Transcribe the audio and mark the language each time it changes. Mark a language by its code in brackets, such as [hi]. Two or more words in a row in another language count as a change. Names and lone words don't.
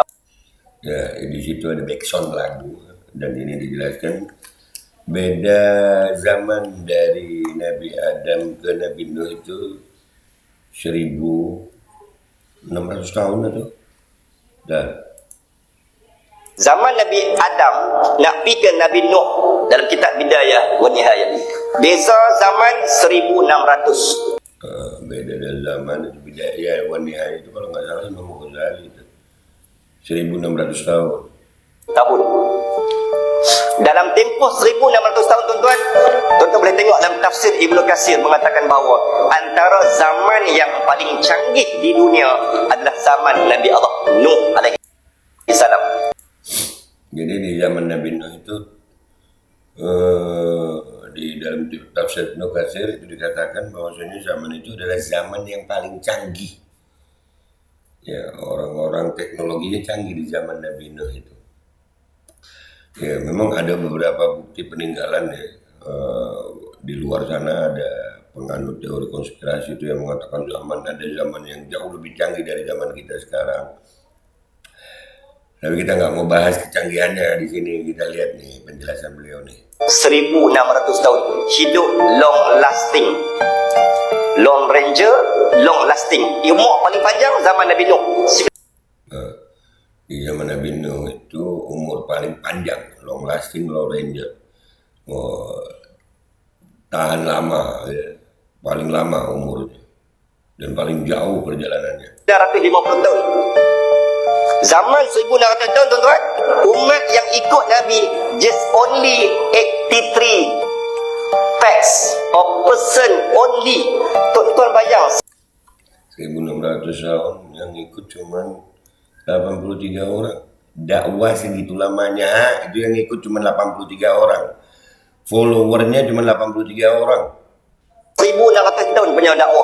[id] Ya, di situ ada backsound lagu dan ini dijelaskan beda zaman dari Nabi Adam ke Nabi Nuh itu 1600 tahun atau. Dan [ms] zaman Nabi Adam nak pergi ke Nabi Nuh dalam kitab Bidayah wa Nihayah. Beza zaman 1600. [id] Beda dari zaman itu Bidayah wa Nihayah itu kalau nggak salah Imam Ghazali itu 1600 tahun. [ms] Dalam tempoh 1600 tahun tuan-tuan boleh tengok dalam tafsir Ibnu Katsir mengatakan bahawa antara zaman yang paling canggih di dunia adalah zaman Nabi Allah Nuh [ar] عليه السلام. [id] Jadi di zaman Nabi Nuh itu di dalam tafsir Ibnu Katsir itu dikatakan bahwasanya zaman itu adalah zaman yang paling canggih. Ya, orang-orang teknologinya canggih di zaman Nabi Nuh itu. Ya, memang ada beberapa bukti peninggalan ya. Di luar sana ada penganut teori konspirasi itu yang mengatakan ada zaman yang jauh lebih canggih dari zaman kita sekarang. Tapi kita nggak mau bahas kecanggihannya di sini. Kita lihat nih penjelasan beliau nih. 1600 tahun hidup [en] long lasting, long ranger, long lasting. [id] Umur paling panjang zaman Nabi Nuh. Di zaman Nabi Nuh itu umur paling panjang, [en] long lasting, long ranger. [id] Tahan lama, ya. Paling lama umurnya dan paling jauh perjalanannya. 950 tahun. Zaman 1600 tahun tuan-tuan, umat yang ikut Nabi [en] just only 83 packs of person only. [ms] Tuan-tuan bayang [id] 1600 tahun yang ikut cuma 83 orang. Dakwah segitu lamanya itu yang ikut cuma 83 orang. Followernya cuma 83 orang. 1600 tahun punya dakwah.